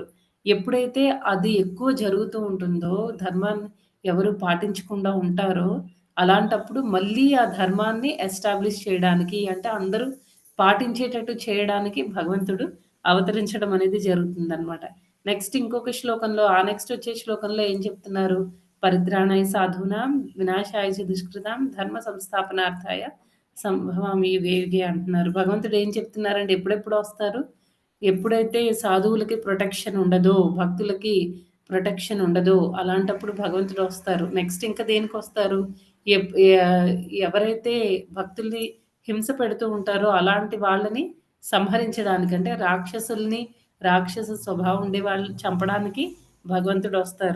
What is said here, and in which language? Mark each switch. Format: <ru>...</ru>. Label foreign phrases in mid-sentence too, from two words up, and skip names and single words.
<te>ఎప్పుడైతే అది ఎక్కువ జరుగుతూ ఉంటుందో, ధర్మాన్ని ఎవరు పాటించకుండా ఉంటారో, అలాంటప్పుడు మళ్ళీ ఆ ధర్మాన్ని ఎస్టాబ్లిష్ చేయడానికి అంటే అందరూ పాటించేటట్టు చేయడానికి భగవంతుడు అవతరించడం అనేది జరుగుతుందనమాట. నెక్స్ట్ ఇంకొక శ్లోకంలో నెక్స్ట్ వచ్చే శ్లోకంలో ఏం చెప్తున్నారు?</te> <sa>పరిత్రాణాయ సాధూనాం వినాశాయ చ దుష్కృతాం ధర్మ సంస్థాపనార్థాయ సంభవామి యుగే యుగే అంటున్నారు.</sa> <te>భగవంతుడు ఏం చెప్తున్నారండి? ఎప్పుడెప్పుడు వస్తారు? ఎప్పుడైతే సాధువులకి ప్రొటెక్షన్ ఉండదో, భక్తులకి ప్రొటెక్షన్ ఉండదో, అలాంటప్పుడు భగవంతుడు వస్తారు. నెక్స్ట్ ఇంకా దేనికొస్తారు? ఎప్ యాహ్, ఎవరైతే భక్తుల్ని హింస పెడుతూ ఉంటారో అలాంటి వాళ్ళని సంహరించడానికి అంటే రాక్షస స్వభావం ఉండే వాళ్ళని చంపడానికి భగవంతుడొస్తారు.</te>